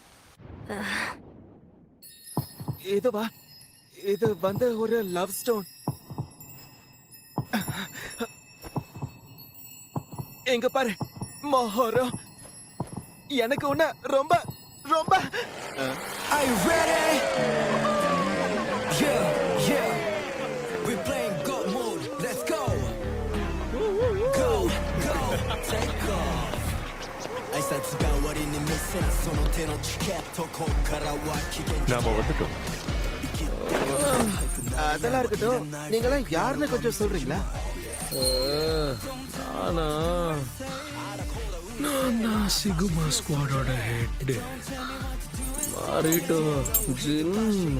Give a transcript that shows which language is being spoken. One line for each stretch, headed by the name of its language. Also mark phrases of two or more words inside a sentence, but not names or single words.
Tamil: இதுவா? இது வந்து ஒரு
English: love stone.
Tamil: எங்க பாரு, மோஹோரோ. எனக்கு உன்ன ரொம்ப ரொம்ப.
English: Are you ready? Yeah, yeah. We playing go mode. Let's go. Go, go, take off.
Japanese: 挨拶が終わりに見せるその手のチケットこっからは期限
Tamil: நாம வந்துட்டோம். அதெல்லாம் இருக்கட்டும். நீங்களாம் யாருன்னு கொஞ்சம் சொல்றீங்களா? நான் சிகுமா ஸ்குவாடோட ஹெட் மாரிட்டோ ஜின்னு.